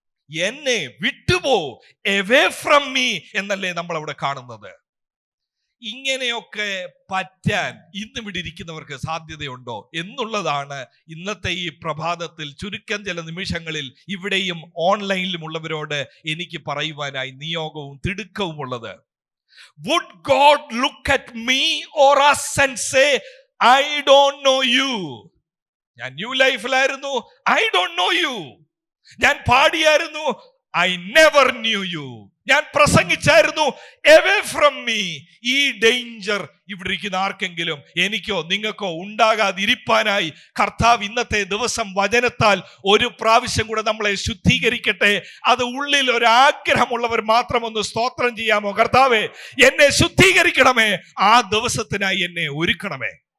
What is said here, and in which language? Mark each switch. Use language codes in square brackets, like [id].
[ml] എന്നെ വിട്ടുപോ, [en] away from me [ml] എന്നല്ലേ നമ്മൾ അവിടെ കാണുന്നത്. ഇങ്ങനെയൊക്കെ പറ്റാൻ ഇന്ന് ഇവിടെ ഇരിക്കുന്നവർക്ക് സാധ്യതയുണ്ടോ എന്നുള്ളതാണ് ഇന്നത്തെ ഈ പ്രഭാതത്തിൽ ചുരുക്കം ചില നിമിഷങ്ങളിൽ ഇവിടെയും ഓൺലൈനിലും ഉള്ളവരോട് എനിക്ക് പറയുവാനായി നിയോഗവും തിടുക്കവും ഉള്ളത്. [en] Would God look at me or us and say, I don't know you? [ml] ഞാൻ new ലൈഫിലായിരുന്നു, [en] I don't know you. [ml] ഞാൻ പാടിയായിരുന്നു, [en] I never knew you. [ml] ഞാൻ പ്രസംഗിച്ചായിരുന്നു, [en] away from me. [ml] ഈ ഡേഞ്ചർ ഇവിടെ ഇരിക്കുന്ന ആർക്കെങ്കിലും, എനിക്കോ നിങ്ങൾക്കോ ഉണ്ടാകാതിരിപ്പാനായി കർത്താവ് ഇന്നത്തെ ദിവസം വചനത്താൽ ഒരു പ്രാവശ്യം കൂടെ നമ്മളെ ശുദ്ധീകരിക്കട്ടെ. അത് ഉള്ളിൽ ഒരു ആഗ്രഹമുള്ളവർ മാത്രം ഒന്ന് സ്തോത്രം ചെയ്യാമോ? കർത്താവേ, എന്നെ ശുദ്ധീകരിക്കണമേ, ആ ദിവസത്തിനായി എന്നെ ഒരുക്കണമേ.